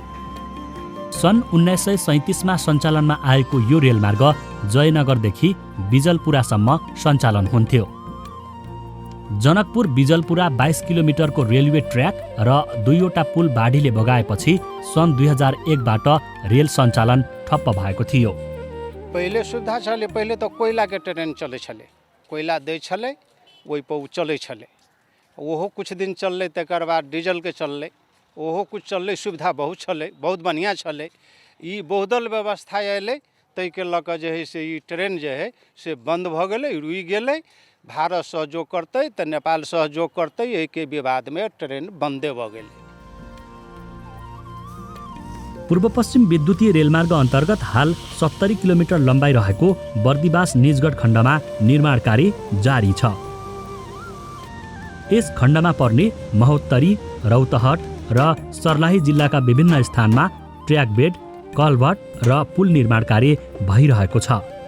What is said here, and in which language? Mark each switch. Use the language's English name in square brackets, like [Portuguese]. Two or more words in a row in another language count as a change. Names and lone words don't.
[Nepali] सन् 1937मा सञ्चालनमा आएको यो रेलमार्ग जयनगरदेखि बिजलपुरासम्म सञ्चालन हुन्थ्यो। जनकपुर बिजलपुरा 22 किलोमिटरको रेलवे ट्र्याक र 2वटा पुल बाढीले बगाएपछि सन् 2001बाट रेल सञ्चालन ठप्प भएको थियो। [Maithili] पहिले सुविधा छले, पहिले त कोइलाके ट्रेन चलै छले, कोइला दै छले, ओहि पर चलै छले। ओहो कुछ दिन चललै, तकर बाद डीजल के चललै, ओहो कुछ चललै, सुविधा बहुत छलै, बहुत बढ़िया छलै। ई बहुदल व्यवस्था अयलै, तै के लऽ कऽ जे है से ई ट्रेन जे है से बंद भऽ गेलै, रुकि गेलै। भारत सहयोग करतै तऽ नेपाल सहयोग करतै, एहिके विवादमे ट्रेन बन्दे भऽ गेलै। [Nepali] पूर्व पश्चिम विद्युतीय रेलमार्ग अन्तर्गत हाल 70 किलोमिटर लम्बाइ रहेको बर्दिवास निजगढ खण्डमा निर्माण कार्य जारी छ। यस खण्डमा पर्ने महोत्तरी, रौतहट र सर्लाही जिल्लाका विभिन्न स्थानमा ट्र्याक बेड, कलभट र पुल निर्माण कार्य भइरहेको छ।